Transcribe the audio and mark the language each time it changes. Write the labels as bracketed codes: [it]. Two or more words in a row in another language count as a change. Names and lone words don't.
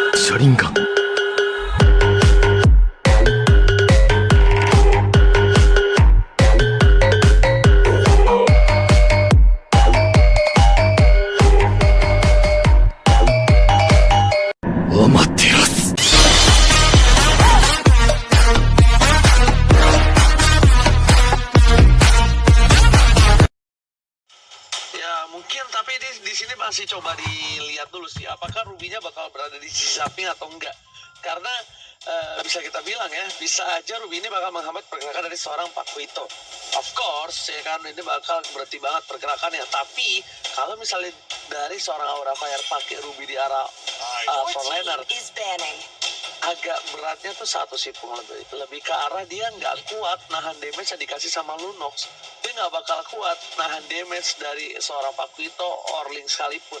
[ja] 車輪ガン。アマテラス。 [id] Ya mungkin tapi di sini masih coba dilihat dulu sih apakah Rubinya bakal berada di sisi samping atau enggak. Karena bisa kita bilang ya, bisa aja Ruby ini bakal menghambat pergerakan dari seorang Pakuito. [en] Of course, [id] ya kan ini bakal berarti banget pergerakannya. Tapi kalau misalnya dari seorang Aura Fire pakai Ruby di arah frontliner, agak beratnya tuh satu sih Pung, lebih ke arah dia nggak kuat nahan damage yang dikasih sama Lunox. Dia nggak bakal kuat nahan damage dari seorang Pakuito or Link sekalipun.